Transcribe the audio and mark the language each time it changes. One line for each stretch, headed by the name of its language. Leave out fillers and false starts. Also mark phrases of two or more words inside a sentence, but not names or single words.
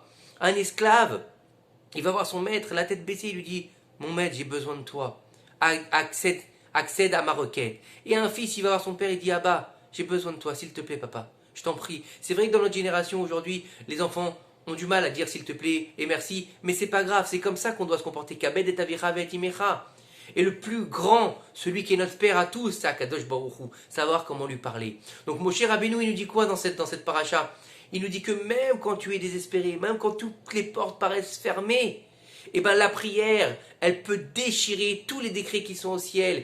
French: Un esclave, il va voir son maître, la tête baissée, il lui dit mon maître, j'ai besoin de toi. Accède à ma requête. Et un fils, il va voir son père, il dit Abba, j'ai besoin de toi, s'il te plaît, papa. Je t'en prie. C'est vrai que dans notre génération aujourd'hui, les enfants ont du mal à dire s'il te plaît et merci, mais c'est pas grave, c'est comme ça qu'on doit se comporter.
Hebrew: כבד את אביך ואת אמך.
French: Et le plus grand, celui qui est notre père à tous, c'est Akadosh Baruch Hu, savoir comment lui parler. Donc Moshe Rabbeinu, il nous dit quoi dans cette paracha? Il nous dit que même quand tu es désespéré, même quand toutes les portes paraissent fermées, et ben la prière, elle peut déchirer tous les décrets qui sont au ciel.